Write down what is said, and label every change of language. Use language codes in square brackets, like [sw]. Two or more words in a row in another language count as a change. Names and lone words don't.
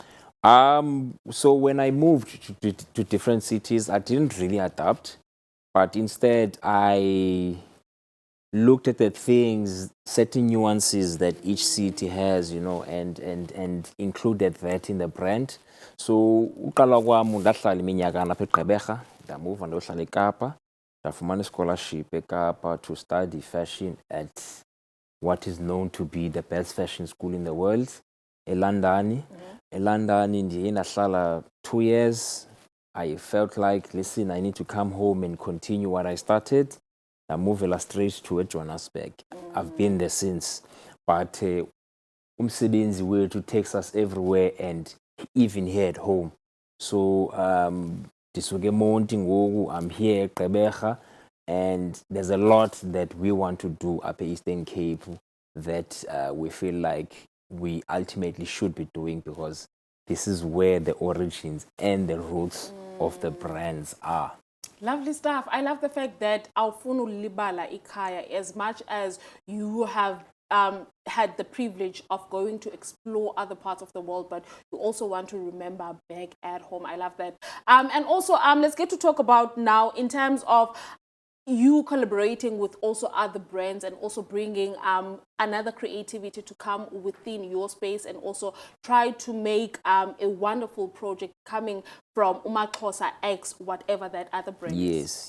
[en] So when I moved to different cities, I didn't really adapt, but instead I looked at the things, certain nuances that each city has, and included that in the brand. [xh] So uqala kwami ndahlala iminyakana apha eGqeberha, ndamuva ndayohlala eKapa, ndafumana a-scholarship eKapa [en] to study fashion at what is known to be the best fashion school in the world, eLondon. [xh] eLondon ndiye ndahlala 2 years. [en] I felt like, listen, I need to come home and continue what I started. I moved straight to Johannesburg. I've been there since. But [xh] umsebenzi wethu [en] takes us everywhere, and even here at home. [xh] So ndisuke eMonti ngoku, [en] I'm here at Gqeberha, and there's a lot that we want to do up at Eastern Cape that we feel like we ultimately should be doing, because this is where the origins and the roots of the brands are. Lovely stuff. I love the fact that [xh] awufuna ulibala ikhaya, [en] as much as you have had the privilege of going to explore other parts of the world, but you also want to remember back at home. I love that. And also, let's get to talk about now in terms of you collaborating with also other brands, and also bringing another creativity to come within your space, and also try to make a wonderful project coming from umaXhosa X, whatever that other brand is.